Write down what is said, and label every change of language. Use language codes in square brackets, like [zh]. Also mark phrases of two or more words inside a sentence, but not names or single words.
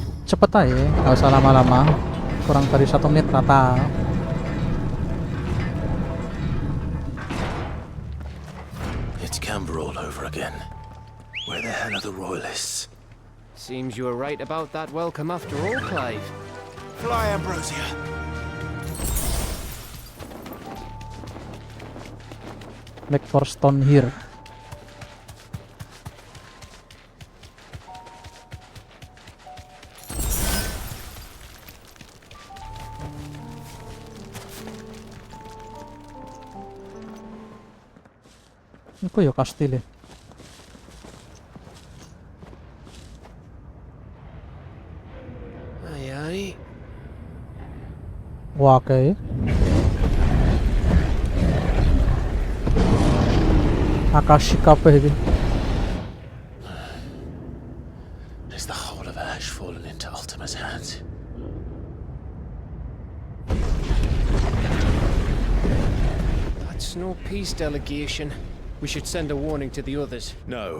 [id] cepet aja, nggak usah lama-lama. Kurang dari 1 menit rata. [en] It's Camber all over again. Where the hell are the royalists? Seems you were right about that welcome after all, Clive. Fly, Ambrosia. Look for stone here. [jv] Iku ya kastil. [en] Aye, aye. [jv] Wah, oke. Akashi kabeh iki. [en] Is the whole of Ash fallen into Ultima's hands? That's no peace delegation. We should send a warning to the others. No.